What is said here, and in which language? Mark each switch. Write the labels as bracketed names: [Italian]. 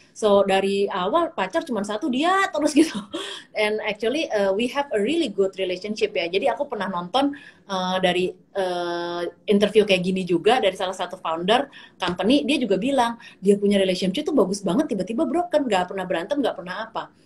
[Indonesian] So dari awal pacar cuma satu dia terus gitu. [English] And actually we have a really good relationship ya. [Indonesian] Jadi aku pernah nonton dari interview kayak gini juga dari salah satu founder company, dia juga bilang dia punya relationship tuh bagus banget, tiba-tiba broken, nggak pernah berantem, nggak pernah apa.